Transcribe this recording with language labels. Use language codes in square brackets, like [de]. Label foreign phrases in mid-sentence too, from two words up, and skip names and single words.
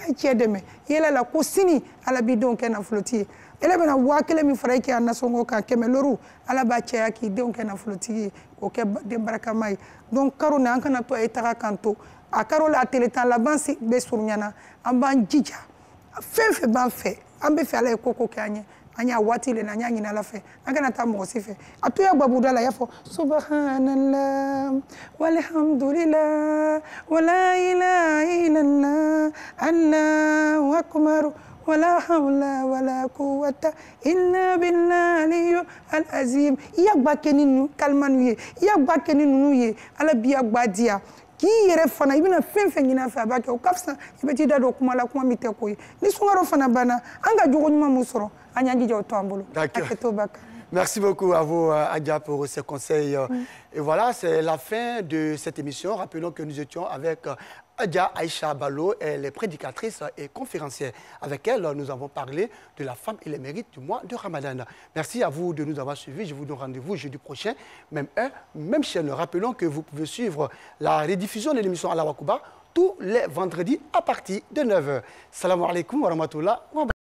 [bm] ka cɛ dɛmɛ i yɛlɛ la ko sini ala b'i denw kɛ nafolotigi ye ele bɛna 1000 min fara i kɛ a nasɔngɔ kan 100 lɔriw ala b'a cɛya k'i denw kɛ nafolotigi ye k'o kɛ den barakama ye donc karo na an kana to a ye taga kan to a karo la a tele tan laban bɛ surunyana an b'an jija fɛn fɛn b'an fɛ an bɛ fɛ ala ye koko kɛ an ye an y'a waati le la an y'a ɲini ala fɛ an kana taa mɔgɔ si fɛ a to ya gbabuda la a y'a fɔ [ar] سبحان الله والحمد لله ولا إله إلا الله الله أكبر ولا حول ولا قوة إلا بالله العظيم [bm] i y'a gba kɛ ni kalimanu ye i y'a gba kɛ ni ninnu ye ala b'i ya gba diya k'i yɛrɛ fana i bɛna fɛn fɛn ɲini a fɛ a b'a kɛ o ka fisa i bɛ t'i da don kuma la kuma min tɛ ko ye ni sunkaro fana banna an ka jogo ɲuman mun sɔrɔ an y'an jija o to an bolo. [fr] Merci beaucoup à vous, Adja, pour ces conseils. Et voilà, c'est la fin de cette émission. Rappelons que nous étions avec Adja Aïcha Ballo, elle est prédicatrice et conférencière. Avec elle, nous avons parlé de la femme et les mérites du mois de Ramadan. Merci à vous de nous avoir suivis. Je vous donne rendez-vous jeudi prochain, même heure, même chaîne. Rappelons que vous pouvez suivre la rediffusion de l'émission Allah Wakouba tous les vendredis à partir de 9h. [ar] السلام عليكم ورحمة الله.